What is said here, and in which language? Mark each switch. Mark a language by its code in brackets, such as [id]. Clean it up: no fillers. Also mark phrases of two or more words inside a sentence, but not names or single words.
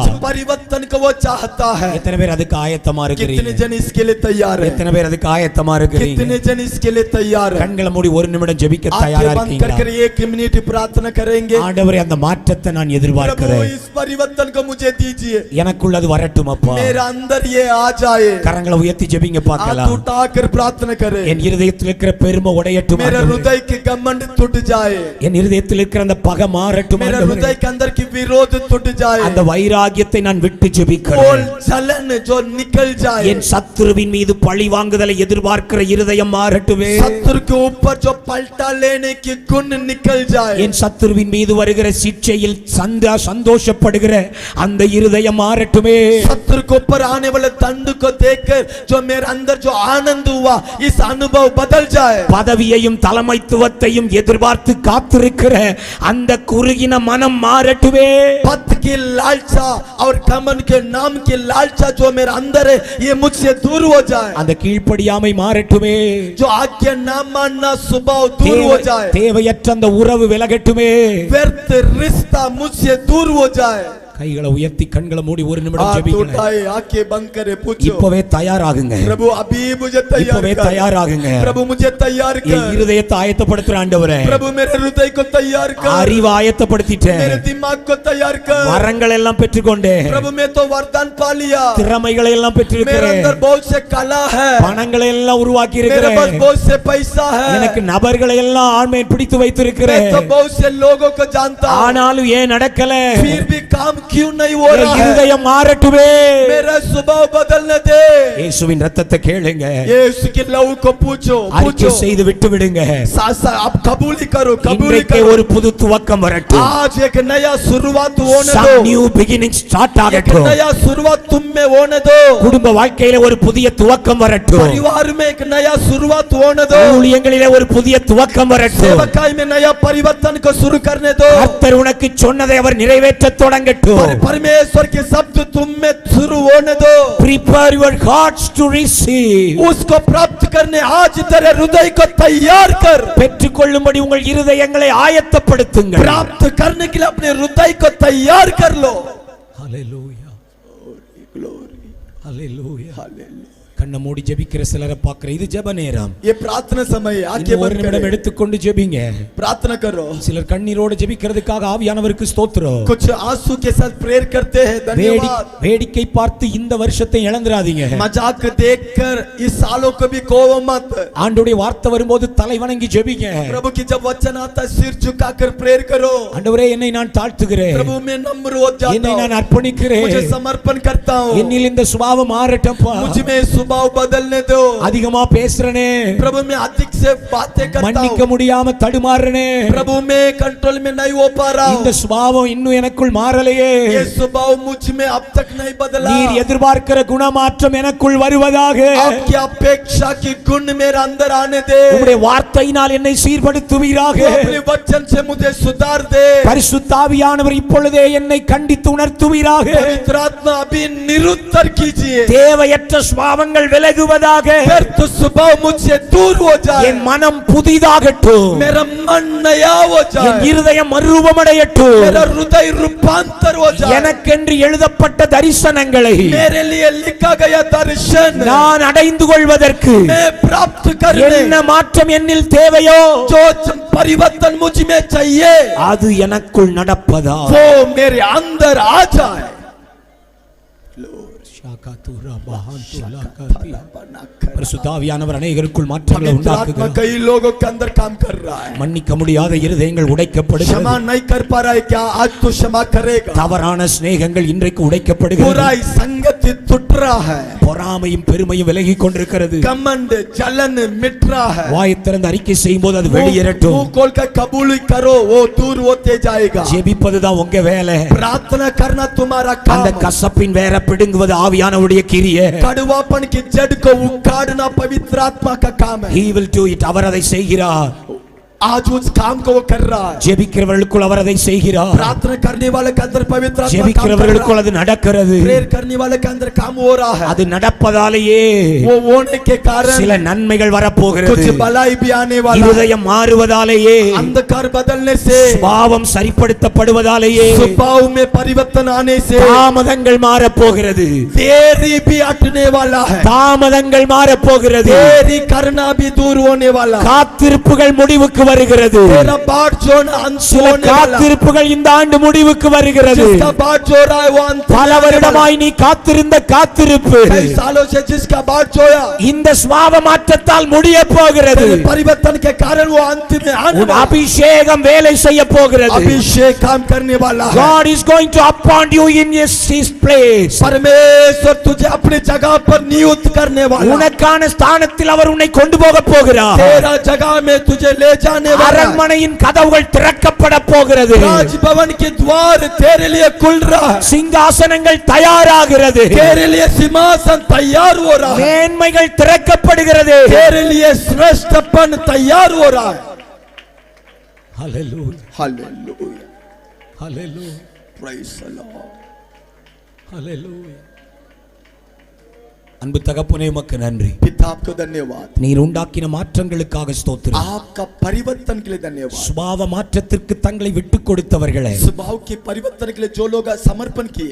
[hi] कुछ परिवर्तन को वो चाहता है. [ta] எத்தனை பேர் அதுக்கு ஆயத்தமா [hi] कितने [ta] இருக்கிறீங்க? [hi] जन इसके लिए तैयार है? [ta] எத்தனை பேர் அதுக்கு ஆயத்தமா இருக்கிறீங்க? [hi] कितने जन इसके लिए तैयार है? [ta] கண்களை மூடி ஒரு நிமிடம் ஜெபிக்க தயாரா [hi] आंखें बंद [ta] இருக்கீங்களா? [hi] करके 1 मिनट प्रार्थना करेंगे. [ta] ஆண்டவரே, அந்த மாற்றத்தை நான் [hi] प्रभु [ta] எதிர்பார்க்கிறேன். [hi] इस परिवर्तन को मुझे दीजिए, [ta] எனக்குள்ளது வரட்டும் அப்பா. [hi] मेरा अंदर ये आ जाए. [ta] கரங்களை உயர்த்தி ஜெபிங்க [hi] हाथ [ta] பார்க்கலாம். [hi] उठाकर प्रार्थना करें. [ta] என் இருதயத்தில் இருக்கிற பெருமை உடையட்டும் [hi] मेरा [ta] ஆண்டவரே. [hi] हृदय के घमंड टूट जाए, [ta] என் இருதயத்தில் இருக்கிற அந்த பகை மாறட்டும் [hi] मेरा [ta] ஆண்டவரே. [hi] हृदय के अंदर की विरोध टूट जाए, [ta] அந்த வைராகியத்தை நான் விட்டு [hi] कोल [ta] ஜெபிக்கிறேன். [hi] जलन जो निकल जाए, [ta] என் சத்துருவின் மீது பழி வாங்குதலை எதிர்பார்க்கிற இருதயம் மாறட்டுமே. [hi] शत्रु के ऊपर जो पलटा लेने की गुण निकल जाए, [ta] என் சத்துருவின் மீது வருகிற சிட்சையில் சந்தோஷப்படுகிற அந்த இருதயம் மாறட்டுமே. [hi] शत्रु के ऊपर आने वाले दंड को देखकर जो मेरे अंदर जो आनंद हुआ, इस अनुभव बदल जाए. [ta] பதவியையும் தலைமைத்துவத்தையும் எதிர்பார்த்து காத்திருக்கிற அந்த குறுகின மனம் மாறட்டுமே. [hi] पद की लालसा और घमंड के नाम की लालसा जो मेरे अंदर है, ये मुझसे दूर हो जाए. [ta] அந்த கீழ்ப்படியாமை மாறட்டுமே. [hi] जो आज्ञा ना मानना स्वभाव दूर हो जाए, [ta] தேவையற்ற அந்த உறவு விலகட்டுமே. [hi] व्यर्थ रिश्ता मुझसे दूर हो जाए. [ta] கைகளை உயர்த்தி கண்களை மூடி ஒரு நிமிடம் [hi] हाथ [ta] ஜெபிங்க. [hi] उठाए, आंखें बंद करे, पूछो [ta] இப்பவே தயாராகுங்க. [hi] प्रभु अभी मुझे तैयार [ta] இப்பவே [hi] कर, [ta] தயாராகுங்க. [hi] प्रभु मुझे तैयार [ta] என் [hi] कर, [ta] இருதயத்தை ஆயத்தப்படுத்துற ஆண்டவரே. [hi] प्रभु मेरे हृदय को तैयार कर, [ta] அறிவை ஆயத்தப்படுத்திட்டேன். [hi] मेरे दिमाग को तैयार कर. [ta] வரங்கள் எல்லாம் பெற்றுக்கொண்டேன். [hi] प्रभु मैं तो वरदान पा लिया, [ta] திறமைகளை எல்லாம் [hi] मेरे [ta] பெற்றிருக்கிறேன். [hi] अंदर बहुत से कला है, [ta] பணங்களை எல்லாம் உருவாக்கி [hi] मेरे पास [ta] இருக்கிறேன். [hi] बहुत से पैसा है, [ta] எனக்கு நபர்களை எல்லாம் ஆண்மை பிடித்து [hi] मैं [ta] வைத்திருக்கிறேன். [hi] तो बहुत से लोगों को जानता हूँ, [ta] ஆனாலும் ஏன் நடக்கல? [hi] फिर भी काम क्यों नहीं हो [ta] என் [hi] रहा है? [ta] இருதயம் மாறட்டுமே. [hi] मेरा स्वभाव बदलने दे. [ta] இயேசுவின் ரத்தத்தை கேளுங்க. [hi] यीशु के लहू को पूछो, [ta] அறிக்கை செய்து விட்டு விடுங்க. [hi] सासा आप कबूली करो, कबूली [ta] இன்றைக்கே [hi] करो. [ta] ஒரு புது துவக்கம் வரட்டும். [hi] आज एक नया शुरुआत होने [en] Some [hi] दो, [en] new beginning start [hi] एक [ta] ஆகட்டும். [hi] नया शुरुआत तुम में होने दो, [ta] குடும்ப வாழ்க்கையில ஒரு புதிய துவக்கம் வரட்டும். [hi] परिवार में एक नया शुरुआत होने दो, [ta] ஊழியங்களிலே ஒரு புதிய துவக்கம் வரட்டும். [hi] सेवकाई में नया परिवर्तन को शुरू करने दो. [ta] கர்த்தர் உனக்கு சொன்னதை அவர் நிறைவேற்றத் தொடங்கட்டும். [hi] परमेश्वर के शब्द तुम में शुरू होने दो. [en] Prepare your hearts to receive. [hi] उसको प्राप्त करने आज तेरे हृदय को तैयार कर. [ta] பெற்றுக்கொள்ளும்படி உங்கள் இருதயங்களை ஆயத்தப்படுத்துங்கள். [hi] प्राप्त करने के लिए अपने हृदय को तैयार कर लो. [en] Hallelujah. Glory. Hallelujah. Hallelujah. [ta] கண்ணை மூடி ஜெபிக்கிற சிலரை பார்க்கிற இது ஜெப நேரம். [hi] ये प्रार्थना समय है, आंखें [ta] இன்னும் ஒரு [hi] बंद [ta] நிமிடம் [hi] करो, [ta] எடுத்துக்கொண்டு ஜெபிங்க. [hi] प्रार्थना करो. [ta] சிலர் கண்ணீரோடு ஜெபிக்கிறதுக்காக ஆவியானவருக்கு ஸ்தோத்திரம். [hi] कुछ आंसू के साथ प्रेयर करते हैं, धन्यवाद. [ta] வேடிக்கை பார்த்து இந்த வருஷத்தை இழந்துராதீங்க. [hi] मजाक देखकर इस सालों को भी खोओ मत. [ta] ஆண்டவருடைய வார்த்தை வரும்போது தலை வணங்கி ஜெபிங்க. [hi] प्रभु की जब वचन आता है, सिर झुकाकर प्रेयर करो. [ta] ஆண்டவரே, என்னை நான் தாழ்த்துகிறேன். [hi] प्रभु मैं नम्र हो जाता [ta] என்னை [hi] हूँ, [ta] நான் அர்ப்பணிக்கிறேன். [hi] मुझे समर्पण करता हूँ. [ta] என்னில் இந்த சுபாவம் மாறட்டப்பா. [hi] मुझ में स्वभाव बदलने दो. [ta] அதிகமா பேசுறனே, [hi] प्रभु मैं अधिक से बातें करता [ta] மன்னிக்க [hi] हूँ. [ta] முடியாம தடுமாறுறனே. [hi] प्रभु मैं कंट्रोल में नहीं हो पा रहा [ta] இந்த [hi] हूँ. [ta] சுபாவம் இன்னும் எனக்குள் மாறலையே. [hi] ये स्वभाव मुझ में अब तक नहीं बदला. [ta] நீர் எதிர்பார்க்கிற குணமாற்றம் எனக்குள் வருவதாக. [hi] आपकी अपेक्षा की गुण मेरे अंदर आने दे. [ta] உம்முடைய வார்த்தையினால் என்னை சீர்படுத்துவீராக. [hi] अपने वचन से मुझे सुधार दे. [ta] பரிசுத்த ஆவியானவர் இப்பொழுதே என்னை கண்டித்து உணர்த்துவீராக. [hi] पवित्र आत्मा अभी निरुत्तर कीजिए. [ta] தேவையற்ற சுபாவங்கள் விலகுவதாக. [hi] व्यर्थ स्वभाव मुझसे दूर हो जाए. [ta] என் மனம் புதிதாகட்டும். [hi] मेरा मन नया हो [ta] என் [hi] जाए. [ta] இருதயம் மறுரூபமடையட்டும். [hi] मेरा हृदय रूपांतर हो जाए. [ta] எனக்கென்று எழுதப்பட்ட தரிசனங்களை [hi] मेरे लिए लिखा गया दर्शन [ta] நான் அடைந்து கொள்வதற்கு [hi] मैं प्राप्त करने, [ta] என்ன மாற்றம் என்னில் தேவையோ [hi] जो परिवर्तन मुझ में चाहिए, [ta] அது எனக்குள் நடப்பதா. [hi] वो मेरे अंदर आ जाए. [ta] பரிசுத்தாவியானவர் அநேகருக்குள் மாற்றங்களை [hi] आत्मा [ta] உண்டாக்குகிறார். [hi] कई लोगों के अंदर काम कर रहा है। [ta] மன்னிக்க முடியாத இருதயங்கள் உடைக்கப்படுகிறது. [hi] क्षमा नहीं कर पा रहा है क्या? आज तो क्षमा करेगा। [ta] தவறான சிநேகங்கள் இன்றைக்கு உடைக்கப்படுகிறது. [hi] बुराई संगति टूट रहा है। [ta] பொறாமையும் பெருமையும் விலகி கொண்டிருக்கிறது. [hi] कमंड जलन मिट रहा है। [ta] வாயை திறந்து அறிக்கை செய்யும்போது அது வெளியேறட்டும். [hi] मुंह खोल कर कबूल करो, वो दूर होते जाएगा। [ta] ஜெபிப்பதுதான் உங்க வேலை. [hi] प्रार्थना करना तुम्हारा [ta] அந்த [hi] काम। [ta] கசப்பின் வேற பிடுங்குவது ஆவியானவருடைய கிரியை. [hi] कड़वापन की जड़ को उखाड़ना पवित्र आत्मा का काम है। [en] He will do it. [ta] அவர் அதை செய்கிறார். [hi] आज उस काम को वो कर रहा है। [ta] ஜெபிக்கிறவர்களுக்குள் அவர் அதை செய்கிறார். [hi] प्रार्थना करने वाले के अंदर पवित्र आत्मा काम कर [ta] ஜெபிக்கிறவர்களுக்குள் [hi] रहा है। [ta] அது நடக்கிறது. [hi] प्रेयर करने वाले के अंदर काम हो रहा है। [ta] அது நடப்பதாலேயே [hi] वो होने के कारण [ta] சில நன்மைகள் வரப்போகிறது. [hi] कुछ भलाई भी आने वाला है। [ta] இருதயம் மாறுவதாலேயே, [hi] अंधकार बदलने से, [ta] பாவம் சரிப்படுத்தப்படுவதாலேயே [hi] स्वभाव में परिवर्तन आने से [ta] தாமதங்கள் மாறப்போகிறது. [hi] देरी भी हटने वाला है। [ta] தாமதங்கள் மாறப்போகிறது. [hi] देरी करना भी दूर होने वाला है। [ta] காத்திருப்புகள் முடிவுக்கு வருகிறது. [hi] तेरा बाट जोड़ना अंत [ta] சில [hi] होने वाला है। [ta] காத்திருப்புகள் இந்த ஆண்டு முடிவுக்கு வருகிறது. [hi] जिसका बाट जो रहा है वो अंत [ta] பல வருடமாய் நீ காத்திருந்த காத்திருப்பு [hi] कई सालों से जिसका बाट जोया, [ta] இந்த சுவாப மாற்றத்தால் முடிய போகிறது. [hi] तेरे परिवर्तन के कारण वो अंत में आने [ta] உன் [hi] वाला है। [ta] அபிஷேகம் வேலை செய்ய போகிறது. [hi] अभिषेक काम करने वाला है। [en] God is going to appoint you in his place. [hi] परमेश्वर तुझे अपनी जगह पर नियुक्त करने वाला है। [ta] உனக்கான ஸ்தானத்தில் அவர் உன்னை கொண்டு போக போகிறார். [hi] तेरा जगह में तुझे ले जाने वाला है। [ta] அரண்மனையின் கதவுகள் திறக்கப்பட போகிறது. [hi] राजभवन के द्वार तेरे लिए खुल रहा है। [ta] சிங்காசனங்கள் தயாராகிறது. [hi] तेरे लिए सिंहासन तैयार हो रहा है। [ta] மேன்மைகள் திறக்கப்படுகிறது. [hi] तेरे लिए श्रेष्ठपन तैयार हो रहा है। [en] Hallelujah. [hi] हालेलुया, [en] Hallelujah. Praise the Lord. [ta] Hallelujah. அன்பு தகப்பனே உமக்கு நன்றி. [hi] पिता आपको धन्यवाद। [ta] நீர் உண்டாக்கின மாற்றங்களுக்காக ஸ்தோத்திரம். [hi] आपका परिवर्तन के लिए धन्यवाद। [ta] சுபாவ மாற்றத்திற்கு தங்களை விட்டுக் கொடுத்தவர்களே, [hi] स्वभाव के परिवर्तन के लिए जो लोग समर्पण किए,